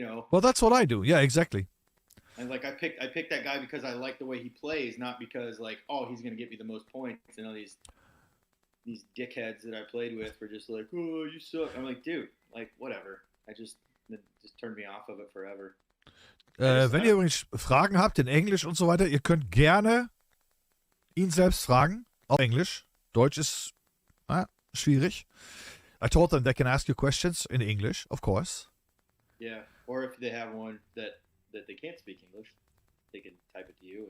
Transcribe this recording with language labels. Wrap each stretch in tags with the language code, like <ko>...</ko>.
<en>Well, that's what I do. Yeah, exactly. And like I picked that guy because I like the way he plays, not because like, oh, he's gonna get me the most points. You know, these dickheads that I played with were just like, oh, you suck. I'm like, dude, like whatever. It just turned me off of it forever.</en> <de>Wenn ihr übrigens Fragen habt in Englisch und so weiter, ihr könnt gerne ihn selbst fragen. Auf Englisch. Deutsch ist schwierig.</de> <en>I told them they can ask you questions in English, of course. Yeah, or if they have one that they can't speak English, they can type it to you.</en>